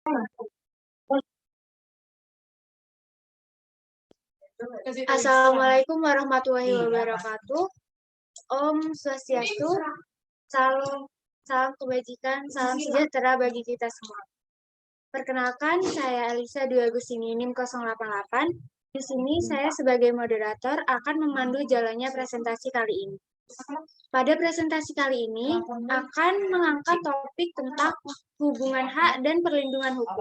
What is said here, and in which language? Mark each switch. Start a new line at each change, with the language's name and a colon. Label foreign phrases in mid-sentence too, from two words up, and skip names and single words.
Arabic: السلام عليكم ورحمة الله وبركاته.
Balinese: Om Swastiastu,
Indonesian: salam kebajikan, salam sejahtera bagi kita semua. Perkenalkan, saya Elisa Dwi Agustini NIM 088. Di sini saya sebagai moderator akan memandu jalannya presentasi kali ini. Pada presentasi kali ini akan mengangkat topik tentang hubungan hak dan perlindungan hukum.